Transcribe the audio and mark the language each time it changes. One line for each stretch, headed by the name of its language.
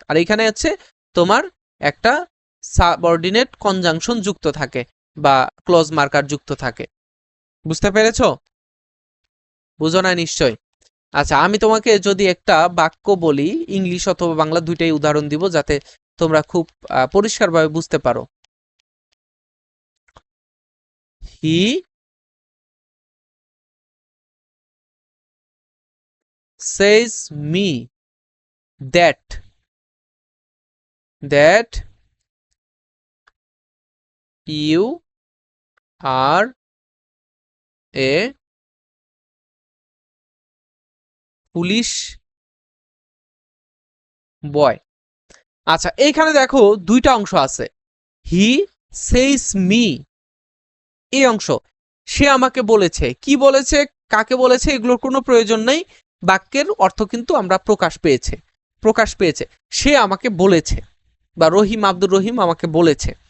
Bangla: আর এখানে হচ্ছে তোমার একটা সাবঅর্ডিনেট কনজাংশন যুক্ত থাকে বা ক্লজ মার্কার যুক্ত থাকে। বুঝতে পেরেছো? বুঝো না নিশ্চয়? আচ্ছা, আমি তোমাকে যদি একটা বাক্য বলি, ইংলিশ অথবা বাংলা 2টাই উদাহরণ দিব যাতে তোমরা খুব পরিষ্কারভাবে বুঝতে পারো।
English: He says me that you are a foolish boy.
Bangla: আচ্ছা, এইখানে দেখো 2টা অংশ আছে।
English: he says me,
Bangla: এই অংশ সে আমাকে বলেছে, কি বলেছে, কাকে বলেছে, এগুলোর কোনো প্রয়োজন নেই, বাক্যের অর্থ কিন্তু আমরা প্রকাশ পেয়েছে, সে আমাকে বলেছে, বা রহিম, আব্দুর রহিম আমাকে বলেছে।